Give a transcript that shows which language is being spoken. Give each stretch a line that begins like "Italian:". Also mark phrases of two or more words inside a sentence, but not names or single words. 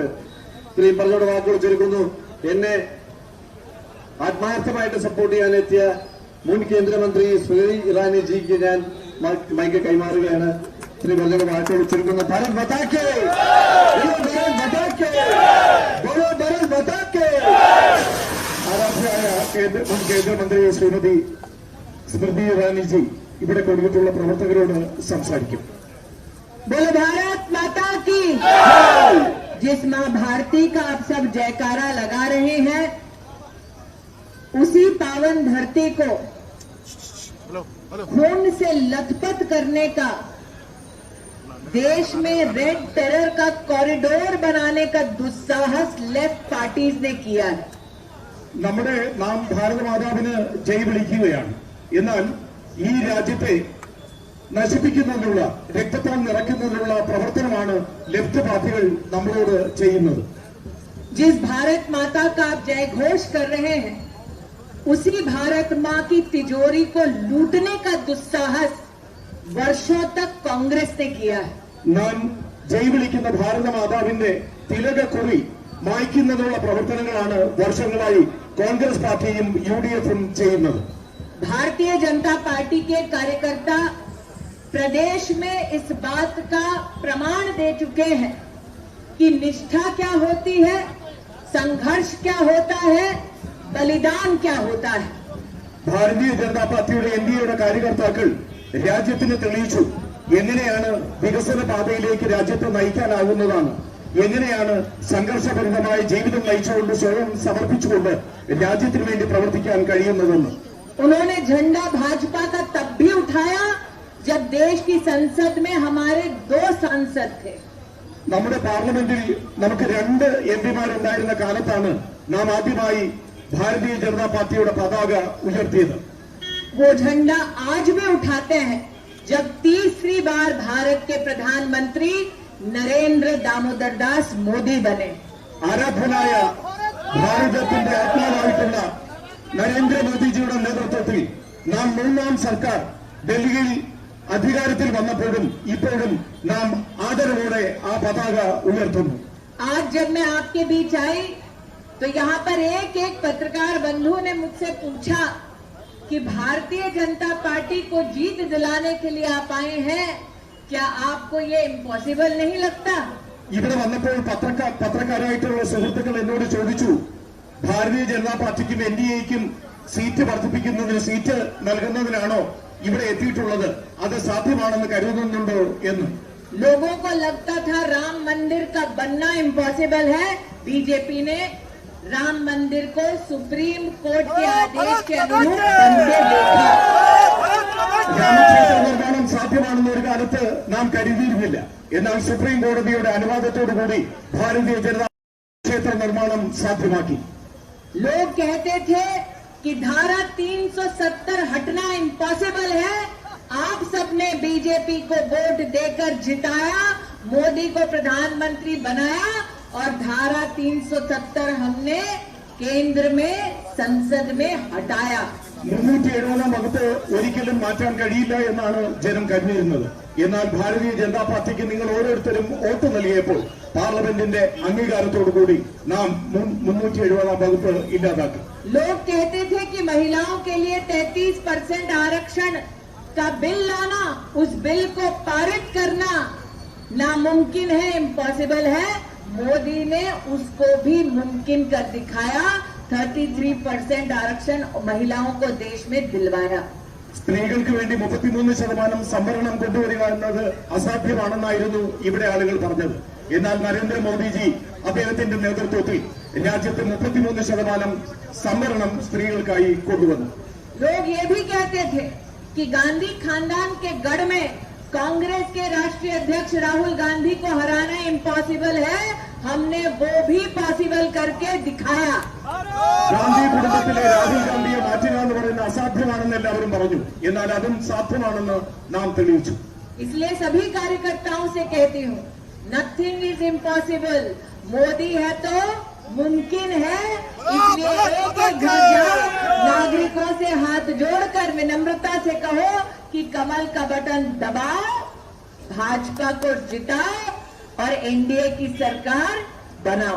Malayalam: ഇത്രയും പറഞ്ഞോട് വാക്കുകൾ ചുരുക്കുന്നു. എന്നെ ആത്മാർത്ഥമായിട്ട് സപ്പോർട്ട് ചെയ്യാനെത്തിയ മുൻ കേന്ദ്രമന്ത്രി സ്മൃതി ഇറാനി ജിക്ക് ഞാൻ മൈക്ക് കൈമാറുകയാണ്. ശ്രീ പറഞ്ഞോട് വാക്കുകൾ ചുരുക്കുന്നു.
Hindi: भारत माता की जय, भारत माता की जय, भारत माता की जय.
Malayalam: ആരാധ്യയായ മുൻ കേന്ദ്രമന്ത്രി ശ്രീമതി स्मृति ईरानी जी ഇവിടെ കൊടുത്തിട്ടുള്ള പ്രവർത്തകരോട് സംസാരിക്കും.
Hindi: बोलो भारत माता की, जिस मां भारती का आप सब जयकारा लगा रहे हैं, उसी पावन धरती को खून से लथपथ करने का, देश में
English: red terror
Hindi: का कॉरिडोर बनाने का दुस्साहस
English: left parties
Hindi: ने किया है.
Malayalam: നമ്മുടെ നാം ഭാരത മാതാവിന് ജയ് വിളിക്കുകയാണ്. എന്നാൽ ഈ രാജ്യത്തെ നശിപ്പിക്കുന്നതിനുള്ള, രക്തത്താൽ നിറയ്ക്കുന്നതിനുള്ള പ്രവർത്തനമാണ് ലെഫ്റ്റ് പാർട്ടികൾ നമ്മളോട് ചെയ്യുന്നത്.
Hindi: जिस भारत माता का आप जय घोष कर रहे हैं, उसी भारत मां की तिजोरी को लूटने का दुस्साहस वर्षों तक कांग्रेस ने किया है.
Malayalam: നാം ജയ് വിളിക്കുന്ന ഭാരത മാതാവിന്റെ തിലകക്കുറി മായ്ക്കുന്നതിനുള്ള പ്രവർത്തനങ്ങളാണ് വർഷങ്ങളായി കോൺഗ്രസ് പാർട്ടിയും UDF-ഉം ചെയ്യുന്നത്.
Hindi: भारतीय जनता पार्टी के कार्यकर्ता प्रदेश में इस बात का प्रमाण दे चुके हैं कि निष्ठा क्या होती है, संघर्ष क्या होता है, बलिदान क्या होता है.
Malayalam: ഭാരതീയ ജനതാ പാർട്ടിയുടെ NDAയുടെ കാര്യകർത്താക്കൾ രാജ്യത്തിന് തെളിയിച്ചു എങ്ങനെയാണ് വികസന പാതയിലേക്ക് രാജ്യത്തെ നയിക്കാനാകുന്നതാണ്, എങ്ങനെയാണ് സംഘർഷഭരിതമായ ജീവിതം നയിച്ചുകൊണ്ട് സ്വയം സമർപ്പിച്ചുകൊണ്ട് രാജ്യത്തിന് വേണ്ടി പ്രവർത്തിക്കാൻ കഴിയുന്നതെന്ന്.
Hindi: उन्होंने झंडा भाजपा का तब भी उठाया जब देश की संसद में हमारे 2 सांसद थे.
Malayalam: നമ്മുടെ പാർലമെന്റിൽ നമുക്ക് 2 MP-മാരുണ്ടായിരുന്ന കാലത്താണ് നാം ആദ്യമായി ഭാരതീയ ജനതാ പാർട്ടിയുടെ പതാക ഉയർത്തിയത്.
Hindi: वो झंडा आज भी उठाते हैं जब तीसरी बार भारत के प्रधानमंत्री नरेंद्र दामोदर दास मोदी बने।
Malayalam: ആരാധനായ ഭാരതത്തിന്റെ ആത്മാവായിട്ടുള്ള നരേന്ദ്രമോദിജിയുടെ നേതൃത്വത്തിൽ നാം മൂന്നാം സർക്കാർ ഡൽഹിയിൽ അധികാരത്തിൽ വന്നപ്പോഴും ഇപ്പോഴും നാം ആദരവോടെ ആ പതാക ഉയർത്തുന്നു.
Hindi: आज जब मैं आपके बीच आई तो यहाँ पर एक एक पत्रकार बंधु ने मुझसे पूछा कि भारतीय जनता पार्टी को जीत दिलाने के लिए आप आए हैं, क्या आपको ये इम्पॉसिबल नहीं लगता?
Malayalam: ഇവിടെ വന്നപ്പോൾ പത്രക്കാരായിട്ടുള്ള സുഹൃത്തുക്കൾ എന്നോട് ചോദിച്ചു, ഭാരതീയ ജനതാ പാർട്ടിക്കും എൻ ഡി എക്കും സീറ്റ് വർദ്ധിപ്പിക്കുന്നതിന്, സീറ്റ് നൽകുന്നതിനാണോ ഇവിടെ എത്തിയിട്ടുള്ളത്, അത് സാധ്യമാണെന്ന് കരുതുന്നുണ്ടോ എന്ന്.
Hindi: लोगों को लगता था राम मंदिर का बनना इम्पॉसिबल है, बीजेपी ने राम मंदिर को सुप्रीम कोर्ट के आदेश के अनुरूप बनते देखा।
Malayalam: രാമക്ഷേത്ര നിർമ്മാണം സാധ്യമാണെന്ന് ഒരു കാലത്ത് നാം കരുതിയിരുന്നില്ല. എന്നാൽ സുപ്രീം കോടതിയുടെ അനുവാദത്തോടുകൂടി ഭാരതീയ ജനതാ ക്ഷേത്ര നിർമ്മാണം സാധ്യമാക്കി.
Hindi: लोग कहते थे कि धारा 370 हटना इम्पॉसिबल है, आप सबने बीजेपी को वोट देकर जिताया, मोदी को प्रधानमंत्री बनाया और धारा 370 हमने केंद्र में संसद में हटाया।
Malayalam: 370 വകുപ്പ് ഒരിക്കലും മാറ്റാൻ കഴിയില്ല എന്നാണ് ജനം കരുതിയിരുന്നത്. എന്നാൽ ഭാരതീയ ജനതാ പാർട്ടിക്ക് നിങ്ങൾ ഓരോരുത്തരും വോട്ട് നൽകിയപ്പോൾ പാർലമെന്റിന്റെ അംഗീകാരത്തോടുകൂടി നാം 370 വകുപ്പ് ഇല്ലാതാക്കി.
Hindi: लोग कहते थे कि महिलाओं के लिए 33% आरक्षण का बिल लाना, उस बिल को पारित करना नामुमकिन है, इम्पॉसिबल है। मोदी ने उसको भी मुमकिन कर दिखाया, 33% आरक्षण महिलाओं को देश में दिलवाया।
Malayalam: സ്ത്രീകൾക്ക് വേണ്ടി 33% സംവരണം കൊണ്ടുവരിക എന്നത് അസാധ്യമാണെന്നായിരുന്നു ഇവിടെ ആളുകൾ പറഞ്ഞത്. എന്നാൽ നരേന്ദ്രമോദിജി അദ്ദേഹത്തിന്റെ നേതൃത്വത്തിൽ രാജ്യത്ത് 33% സംവരണം സ്ത്രീകൾക്കായി കൊണ്ടുവന്നു.
Hindi: लोग ये भी कहते थे कि गांधी खानदान के गढ़ में कांग्रेस के राष्ट्रीय अध्यक्ष राहुल गांधी को हराना इम्पॉसिबल है, हमने वो भी पॉसिबल करके दिखाया।
Malayalam: ഗാന്ധി കുടുംബത്തിലെ രാഹുൽ ഗാന്ധിയെ മാറ്റുക എന്ന് പറയുന്നത് അസാധ്യമാണെന്ന് എല്ലാവരും പറഞ്ഞു. എന്നാൽ അതും സാധ്യമാണെന്ന് നാം തെളിയിച്ചു.
Hindi: इसलिए सभी कार्यकर्ताओं से कहती हूँ,
English: nothing is impossible,
Hindi: मोदी है तो मुमकिन है। इसलिए एक एक घर जाओ, नागरिकों से हाथ जोड़कर विनम्रता से कहो कि कमल का बटन दबाओ, भाजपा को जिताओ और एनडीए की सरकार बनाओ।